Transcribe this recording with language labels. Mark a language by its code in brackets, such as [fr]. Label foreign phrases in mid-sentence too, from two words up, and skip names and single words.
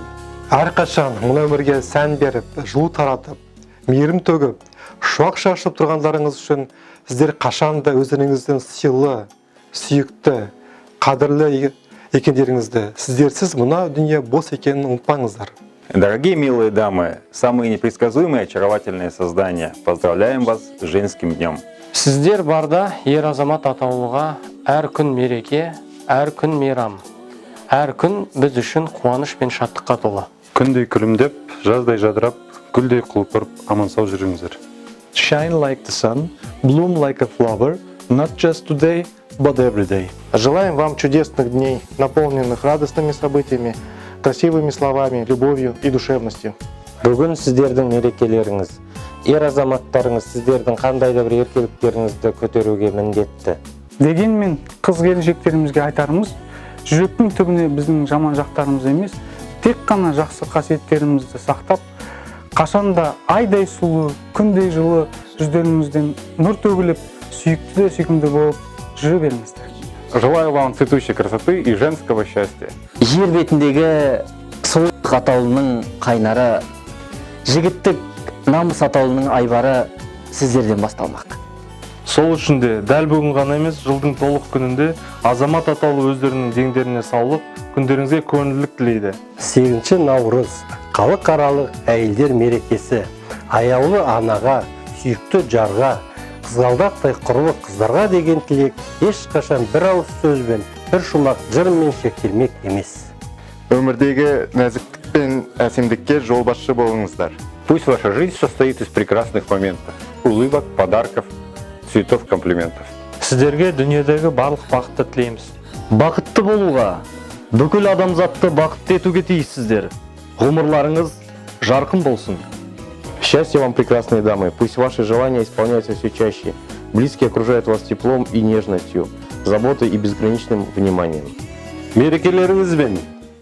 [kk] Әрқашан мына өмірге сән беріп, жылу таратып, мейірім төгіп, шуақ шашып тұрғандарыңыз үшін сіздер қашанда өздеріңіздің сыйлы, сүйікті, қадірлі екендеріңізді, сіздерсіз мына дүние бос екенін ұмытпаңыздар. [ru] Дорогие милые дамы, самые непредсказуемые очаровательные создания, поздравляем вас с женским днем. [kk] Сіздер барда ер азамат атаулыға әр күн мереке, әр күн мейрам, әр күн біз үшін қуаныш пен шаттыққа толы. Күндей күлімдеп, жаздай жадырап, гүлдей құлпырып, аман сау жүріңіздер. [en] Shine like the sun, bloom like a flower, not just today, but every day. [ru] Желаем вам чудесных дней, наполненных радостными событиями, красивыми словами, любовью и душевностью. [kk] Бүгін сіздердің мерекелеріңіз, ер азаматтарыңыз сіздердің қандай да бір еркеліктеріңізді көтеруге міндетті. Дегенмен қыз келіншектерімізге айтарымыз, жүректің түбіне біздің жаман жақтарымыз емес, тек қана жақсы қасиеттерімізді сақтап, қашанда айдай сұлу, күндей жылы жүздеріңізден нұр төгіліп, сүйікті де сүйкімді болып жүре беріңіздер. [ru] Желаю вам цветущей красоты и женского счастья. [kk] Жер бетіндегі сұлулық атаулының қайнары, жігіттік намыс атаулының айбары сіздерден басталмақ. Сол үшін де дәл бүгін ғана емес, жылдың толық күнінде азамат атаулы өздерінің деңдеріне салып, күндеріңізге көңілділік тілейді. 8 наурыз халықаралық әйелдер мерекесі. Аяулы анаға, сүйікті жарға, қызғалдақтай құрлы қыздарға деген тілек ешқашан бір ауыз сөзбен, бір шумақ жырмен шектелмек емес. Өмірдегі нәзіктік пен әсемдікке жолбасшы болыңыздар. [ru] Пусть ваша жизнь состоит из прекрасных моментов, улыбок, подарков, цветов, комплиментов. [kk] Сіздерге дүниедегі барлық бақытты тілейміз. Бақытты болуға, бүкіл адамзатты бақытты етуге тиіссіздер. Ғұмырларыңыз жарқын болсын. [ru] Счастья вам, прекрасные дамы. Пусть ваши желания исполняются все чаще. Близкие окружают вас теплом и нежностью, заботой и безграничным вниманием. [kk] Мерекелеріңізбен